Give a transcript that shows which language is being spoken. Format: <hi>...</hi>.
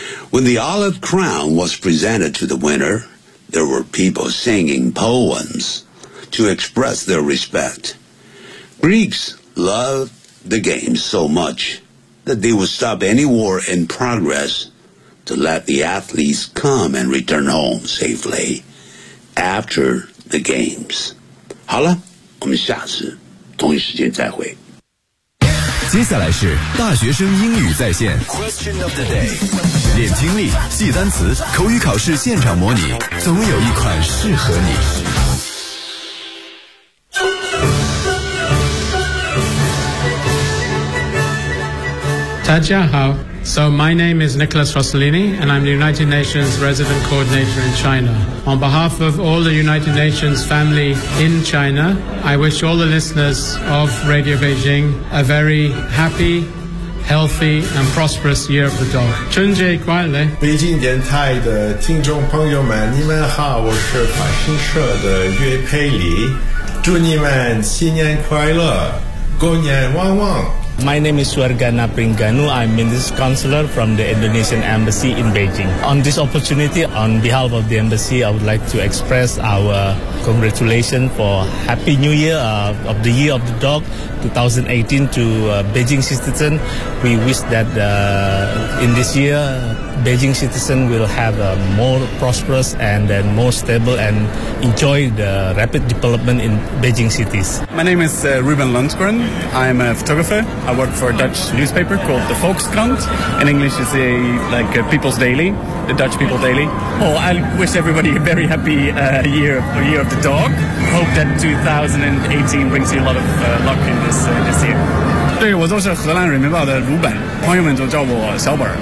<en>When the olive crown was presented to the winner, there were people singing poems to express their respect. Greeks loved the game so much that they would stop any war in progress to let the athletes come and return home safely after the games.</en> <zh>好了我们下次同一时间再会。接下来是大学生英语在线 Question of the day，练听力，记单词，口语考试现场模拟，总有一款适合你。大家好。</zh> <en>So my name is Nicholas Rossellini, and I'm the United Nations Resident Coordinator in China. On behalf of all the United Nations family in China, I wish all the listeners of Radio Beijing a very happy, healthy, and prosperous Year of the Dog.</en> <zh>春节快乐！北京电台的听众朋友们，你们好，我是法新社的岳佩里，祝你们新年快乐，狗年旺旺。</zh> <en>My name is Suargana Pringanu. I'm Minister Counselor from the Indonesian Embassy in Beijing. On this opportunity, on behalf of the Embassy, I would like to express our congratulations for Happy New Year of the Year of the Dog 2018 to Beijing citizen. We wish that in this year, Beijing citizen will have a more prosperous and then more stable and enjoy the rapid development in Beijing cities. My name is Ruben Lundgren. I'm a photographer. I work for a Dutch newspaper called the Volkskrant. In English, it's a People's Daily, the Dutch People's Daily. Oh, I wish everybody a very happy year of the dog. Hope that 2018 brings you a lot of luck in this year.</en> <zh>对，我就是荷兰人民报的鲁本，朋友们就叫我小本。</zh>